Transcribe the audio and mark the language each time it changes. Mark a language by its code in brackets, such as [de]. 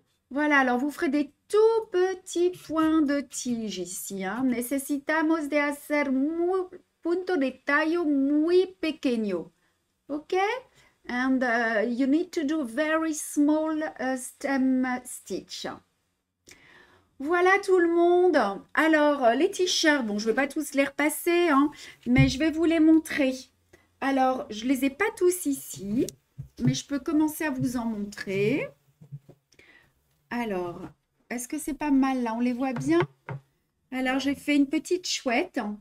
[fr] Voilà, alors vous ferez des tout petits points de tige ici. Hein. [es] Necesitamos de hacer punto de tallo muy pequeño. Ok? [en] And you need to do very small stem stitch. [fr] Voilà tout le monde. Alors, les t-shirts, bon, je ne vais pas tous les repasser, hein, mais je vais vous les montrer. Alors, je ne les ai pas tous ici, mais je peux commencer à vous en montrer. Alors, est-ce que c'est pas mal là? On les voit bien? Alors, j'ai fait une petite chouette.